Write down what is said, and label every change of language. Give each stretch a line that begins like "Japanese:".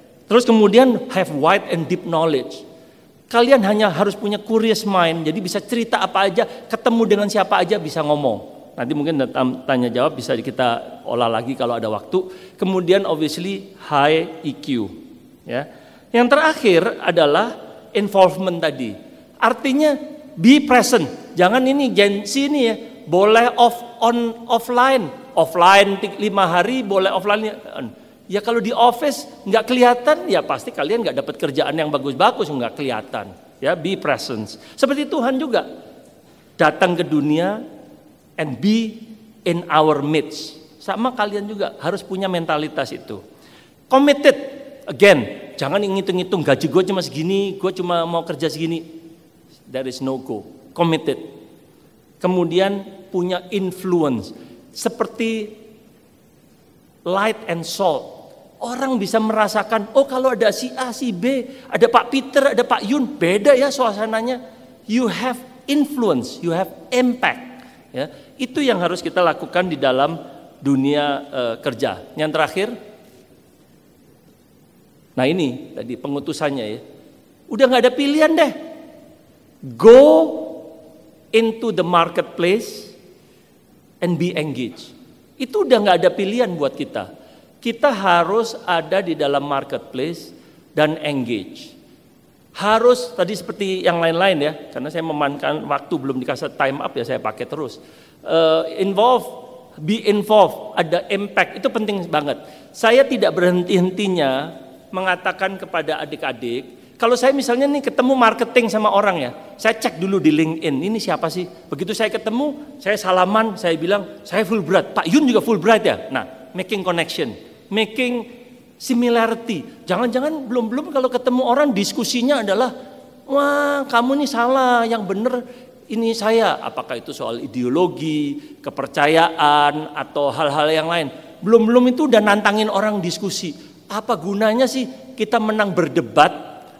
Indonesian: Terus kemudian
English: have wide and deep knowledge.
Indonesian: Kalian hanya harus punya
English: curious mind,
Indonesian: jadi bisa cerita apa aja, ketemu dengan siapa aja bisa ngomong. Nanti mungkin tanya jawab bisa kita olah lagi kalau ada waktu. Kemudian
English: obviously high EQ,
Indonesian: ya. Yang terakhir adalah involvement tadi. Artinya
English: be present.
Indonesian: Jangan ini Jansi ini ya, boleh offline 5 hari, boleh offline. Ya kalau di office nggak kelihatan, ya pasti kalian nggak dapat kerjaan yang bagus-bagus, nggak kelihatan. Ya,
English: be present.
Indonesian: Seperti Tuhan juga datang ke dunia
English: and be in our midst.
Indonesian: Sama kalian juga harus punya mentalitas itu.
English: Committed, again,
Indonesian: jangan ngitung-ngitung gaji gue cuma segini, gue cuma mau kerja segini.
English: There is no go. Committed.
Indonesian: Kemudian punya influence, seperti
English: light and salt.
Indonesian: Orang bisa merasakan, oh kalau ada si A, si B, ada Pak Peter, ada Pak Yun, beda ya suasananya.
English: You have influence, you have impact.
Indonesian: Ya, itu yang harus kita lakukan di dalam dunia kerja. Yang terakhir, nah ini tadi pengutusannya ya, udah nggak ada pilihan deh.
English: Go into the marketplace and be engaged.
Indonesian: Itu udah nggak ada pilihan buat kita. Kita harus ada di dalam marketplace dan engage. Harus tadi seperti yang lain-lain ya, karena saya memanfaatkan waktu belum dikasih time up ya saya pakai terus.
English: Involve, be involved,
Indonesian: ada impact, itu penting banget. Saya tidak berhenti-hentinya mengatakan kepada adik-adik, kalau saya misalnya nih ketemu marketing sama orang ya, saya cek dulu di LinkedIn, ini siapa sih? Begitu saya ketemu, saya salaman, saya bilang, saya Fulbright, Pak Yun juga Fulbright ya? Nah,
English: making connection, making similarity.
Indonesian: Jangan-jangan belum kalau ketemu orang diskusinya adalah, wah kamu nih salah, yang benar ini saya. Apakah itu soal ideologi, kepercayaan, atau hal-hal yang lain. Belum itu udah nantangin orang diskusi. Apa gunanya sih kita menang berdebat,